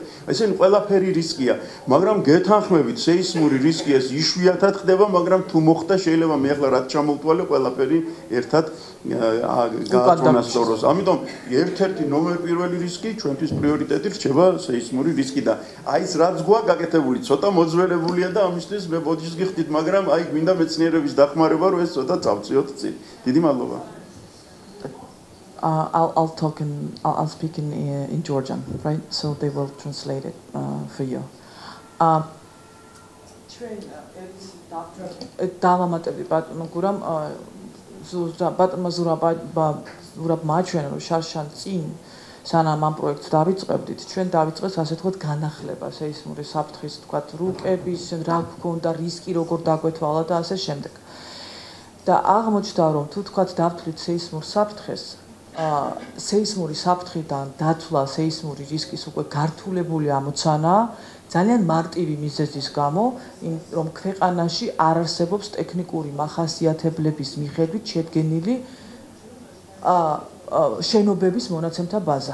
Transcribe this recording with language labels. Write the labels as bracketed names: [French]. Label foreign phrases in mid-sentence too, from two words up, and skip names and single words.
[Georgian] ესენი ყველაფერი რისკია, მაგრამ გეთანხმებით, სეისმური რისკი ეს იშვიათად ხდება, მაგრამ თუ მოხდა, შეიძლება მე ახლა რაც ჩამოვთვალე, ყველაფერი ერთად გააწონასწოროს. ამიტომ ერთ-ერთი ნომერ პირველი რისკი ჩვენთვის პრიორიტეტი რჩება სეისმური რისკი და აი ეს რაც გვაქვს გაკეთებული, ცოტა მოძველებულია და ამისთვის მე ბოდიშს გიხდით, მაგრამ აი გვინდა მეცნიერების დახმარება, რომ ეს ცოტა წავწიოთ წინ. დიდი მადლობა. [English] I'll speak in Georgian, right? So they will translate it for you. [Georgian] დავამატებდი ბატონო გურამ ბატონმა ზურაბ მაჩვენა რომ შარშან წინ სანამ ამ პროექტს დავიწყებდით ჩვენ დავიწყეს ასე თქვათ განახლება სეისმური საფრთხის თქვათ რუკების რა გქონდა რისკი როგორ დაგვეთვალა და ასე შემდეგ და აღმოჩნდა რომ თუ თქვათ დავთვლით სეისმურ საფრთხეს სეისმური საფრთხიდან დათვლა სეისმური რისკის უკვე გართულებული ამოცანაა ძალიან მარტივი მიზეზის გამო, რომ ქვეყანაში არ არსებობს ტექნიკური მახასიათებლების მიხედვით შედგენილი შენობების მონაცემთა ბაზა.